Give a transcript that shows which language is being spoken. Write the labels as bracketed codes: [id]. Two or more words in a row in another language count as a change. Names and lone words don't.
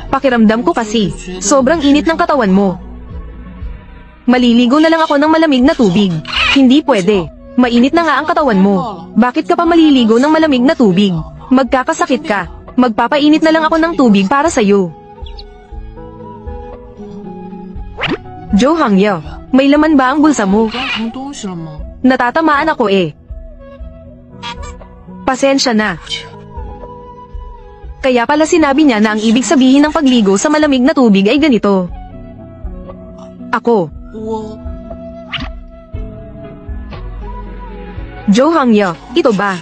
[tl] Pakiramdam ko kasi, sobrang init ng katawan mo. Maliligo na lang ako ng malamig na tubig. Hindi pwede. Mainit na nga ang katawan mo. Bakit ka pa maliligo ng malamig na tubig? Magkakasakit ka. Magpapainit na lang ako ng tubig para sa'yo. Joe Hangyo, may laman ba ang bulsa mo? [zh] 装什么东西了吗？ [tl] Natatamaan ako eh. Pasensya na. Kaya pala sinabi niya na ang ibig sabihin ng pagligo sa malamig na tubig ay ganito. Ako, [zh] 我 [tl] Joe Hangyo, ito ba?